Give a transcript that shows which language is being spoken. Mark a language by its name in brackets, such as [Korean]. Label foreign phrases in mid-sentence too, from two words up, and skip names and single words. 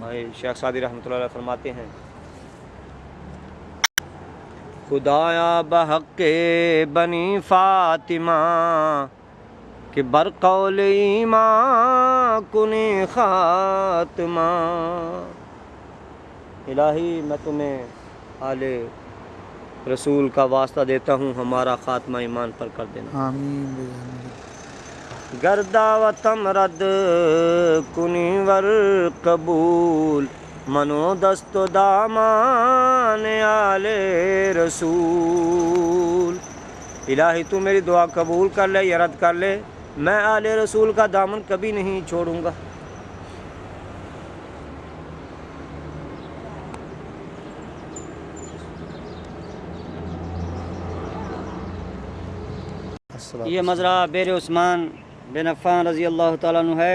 [Urdu] شیخ سعدی رحمۃ اللہ علیہ فرماتے ہیں [Persian] خدایا بحق بنی فاطمہ کہ برقول ایمان کنی خاتمہ. [Urdu] الہی میں تمہیں آل رسول کا واسطہ دیتا ہوں، ہمارا خاتمہ ایمان پر کر دینا. آمین بجاہ نبی. [Persian] گردا و تمرد کنی ور قبول منو دست و دامان آل رسول. [Urdu] الہی تو میری دعا قبول کر لے یا رد کر لے، میں آل رسول کا دامن کبھی نہیں چھوڑوں گا. یہ مزرعہ بیر عثمان بن عفان رضی اللہ تعالیٰ عنہ ہے.